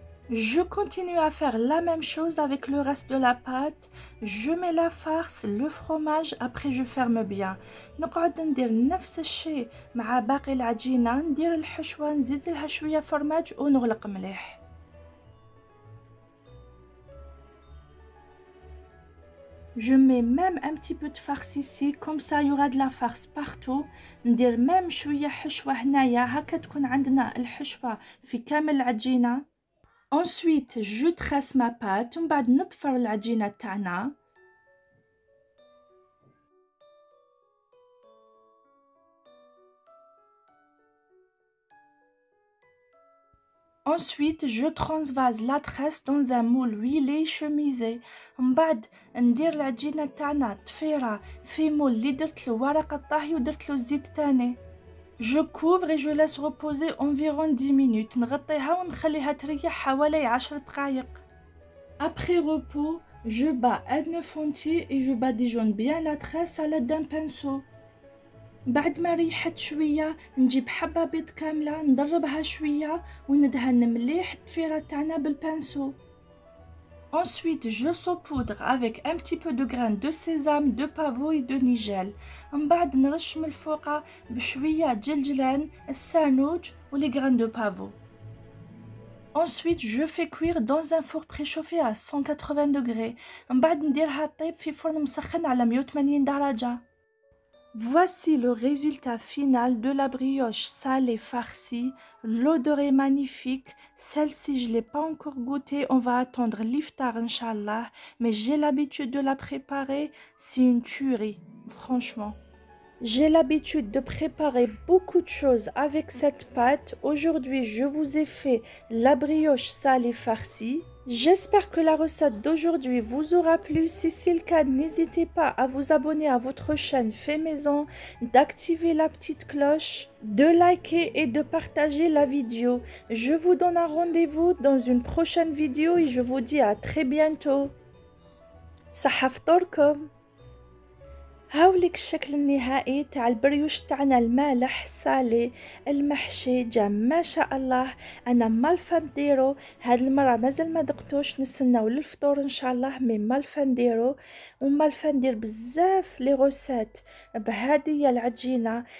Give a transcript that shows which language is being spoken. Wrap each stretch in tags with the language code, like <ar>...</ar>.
<fr>Je continue à faire la même chose avec le reste de la pâte. Je mets la farce, le fromage, après je ferme bien.</fr> <ar>نقعد ندير نفس الشيء مع باقي العجينة. ندير الحشوة نزيد لها شوية فرماج ونغلق مليح.</ar> <fr>Je mets même un petit peu de farce ici, comme ça il y aura de la farce partout.</fr> <ar>ندير même شوية حشوة هنايا هكا تكون عندنا الحشوة في كامل العجينة.</ar> <fr>Ensuite, je tresse ma pâte.</fr> <ar>ومن بعد نطفر العجينة تاعنا.</ar> <fr>Ensuite, je transvase la tresse dans un moule huilé chemisé.</fr> <ar>من بعد ندير العجينة تاعنا تفيرة في مول اللي درت له ورقة طهي ودرت له الزيت تاني.</ar> <fr>Je couvre et je laisse reposer environ 10 minutes.</fr> <ar>نغطيها ونخليها تريح حوالي 10 دقايق.</ar> <fr>Après repos, je bats un œuf entier et je badigeonne bien la tresse à l'aide d'un pinceau.</fr> <ar>بعد ما ريحت شوية نجيب حبة بيض كاملة ندربها شوية وندهن مليح التفيرة تاعنا بالبانسو.</ar> <fr>Ensuite, je saupoudre avec un petit peu de graines de sésame, de pavot et de nigel.</fr> <ar>من بعد نرش من الفوق بشوية جلجلان السانوج و</ar> <fr>les graines de pavot. Ensuite, je fais cuire dans un four préchauffé à 180 degrés.</fr> <ar>من بعد نديرها طيب في فرن مسخن على 180 درجة.</ar> <fr>Voici le résultat final de la brioche salée farcie. L'odeur est magnifique. Celle-ci, je ne l'ai pas encore goûtée. On va attendre l'iftar, Inch'Allah. Mais j'ai l'habitude de la préparer. C'est une tuerie, franchement. J'ai l'habitude de préparer beaucoup de choses avec cette pâte. Aujourd'hui, je vous ai fait la brioche salée farcie. J'espère que la recette d'aujourd'hui vous aura plu. Si c'est le cas, n'hésitez pas à vous abonner à votre chaîne Fait Maison, d'activer la petite cloche, de liker et de partager la vidéo. Je vous donne un rendez-vous dans une prochaine vidéo et je vous dis à très bientôt.</fr> <ar>صحة فطوركم. هاوليك الشكل النهائي تاع البريوش تاعنا المالح الصالي المحشي جا ما شاء الله. انا مالفه نديرو هاد المره مازال ما دقتوش نستناو للفطور ان شاء الله. مي مالفه نديرو ومالفه ندير بزاف لي غوسات بهادية العجينه.</ar>